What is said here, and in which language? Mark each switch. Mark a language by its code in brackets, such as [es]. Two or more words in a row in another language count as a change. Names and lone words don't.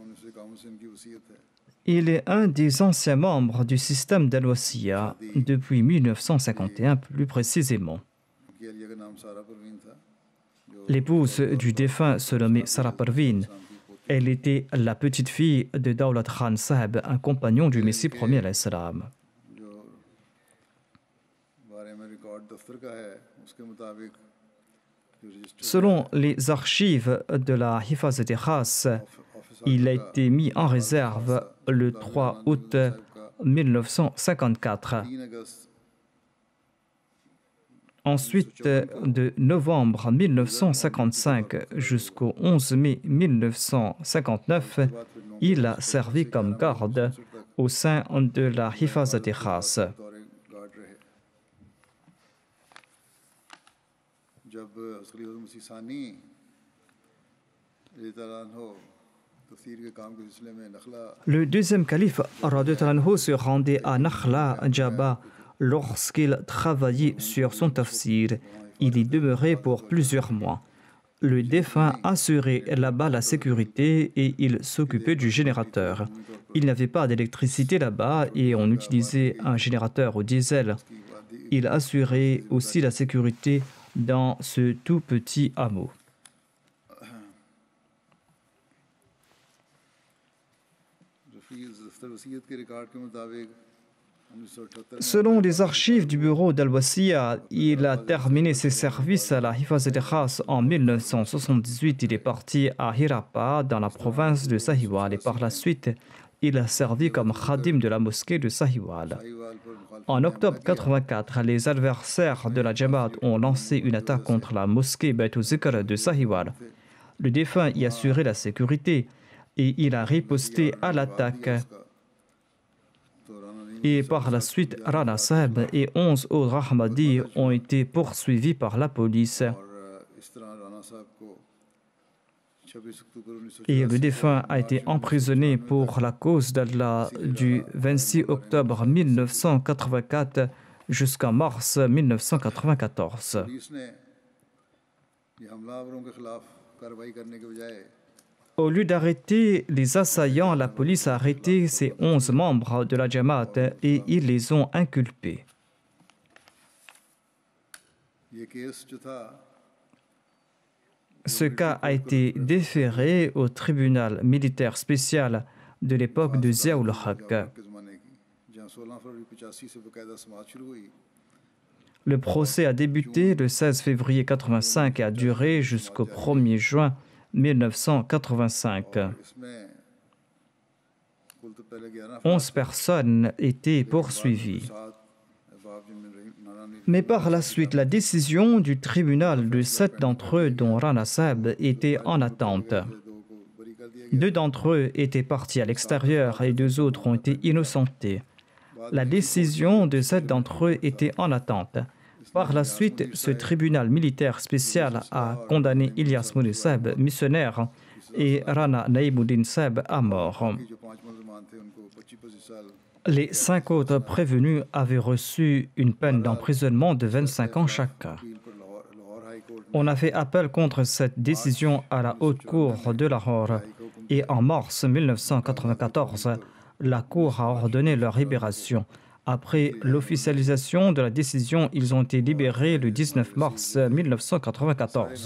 [fr] Il est un des anciens membres du système d'Al-Wasiya depuis 1951 plus précisément. L'épouse du défunt se nommait Sarah Parveen. Elle était la petite fille de Daulat Khan Saheb, un compagnon du Messie premier [ar] alayhi salam. [ur] جو بارے میں ریکارڈ دفتر کا ہے اس کے مطابق جو رجسٹر [fr] Selon les archives de la Hifazat e Khas, il a été mis en réserve le 3 août 1954. [ur] 3 اگست [fr] Ensuite, de novembre 1955 jusqu'au 11 mai 1959, il a servi comme garde au sein de la Hifazat e Khas. [ur] دورے گارڈ رہے جب اصلی حضرت مسیح ثانی [ar] رضی اللہ عنہ [ur] تفسیر کے کام کے سلسلے میں نخلہ [fr] Le deuxième calife [ar] radhiyallahu anhu [fr] se rendait à Nakhla Djaba lorsqu'il travaillait sur son tafsir. Il y demeurait pour plusieurs mois. Le défunt assurait là-bas la sécurité et il s'occupait du générateur. Il n'y avait pas d'électricité là-bas et on utilisait un générateur au diesel. Il assurait aussi la sécurité dans ce tout petit hameau. [ur] رفیع دفتر وصیت کے ریکارڈ کے مطابق 1978 میں [fr] Selon les archives du bureau d'Al-Wasiya, il a terminé ses services à la Hifazat e Khas en 1978. Il est parti à Hirapa, dans la province de Sahiwal, et par la suite, il a servi comme khadim de la mosquée de Sahiwal. [ur] ساہیوال پر مخالفت [fr] En octobre 1984, les adversaires de la Jamaat ont lancé une attaque contre la mosquée Beit Zikr de Sahiwal. Le défunt y assurait la sécurité et il a riposté à l'attaque. [ur] تو رانا نہیں [fr] Et par la suite, Rana Saheb et 11 autres Ahmadis ont été poursuivis par la police. [ur] اور اس طرح رانا صاحب کو 26 اکتوبر 1984 [fr] Et le défunt a été emprisonné pour la cause d'Allah du 26 octobre 1984 jusqu'en mars 1994. [ur] پولیس نے یہ حملہ آوروں کے خلاف کارروائی کرنے کے بجائے [fr] Au lieu d'arrêter les assaillants, la police a arrêté ces 11 membres de la Jamaat et ils les ont inculpés. [ur] یہ کیس جو تھا [fr] Ce cas a été déféré au tribunal militaire spécial de l'époque de Ziaoul Haq. [ur] کے زمانے کی جہاں 16 فروری 85 سے باقاعدہ سماعت شروع ہوئی [fr] Le procès a débuté le 16 février 1985 et a duré jusqu'au 1er juin 1985. [ur] اس میں کل تو پہلے 11 [fr] 11 personnes étaient poursuivies. [ur] سات احباب جن میں نانا نے [fr] Mais par la suite, la décision du tribunal de 7 d'entre eux, dont Rana Saheb, était en attente. [ur] 2 کو بری کر دیا [fr] 2 d'entre eux étaient partis à l'extérieur et 2 autres ont été innocentés. La décision de 7 d'entre eux était en attente. Par la suite, ce tribunal militaire spécial a condamné Ilyas Moudi Saheb, missionnaire, et Rana Naïmuddin Saheb à mort. [ur] کہ جو 5 ملزمان تھے ان کو 25-25 سال [fr] Les 5 autres prévenus avaient reçu une peine d'emprisonnement de 25 ans chacun. [ur] اپیل پر لاہور ہائی کورٹ [fr] On a fait appel contre cette décision à la haute cour de Lahore et en mars 1994, la cour a ordonné leur libération. Après l'officialisation de la décision, ils ont été libérés le 19 mars 1994.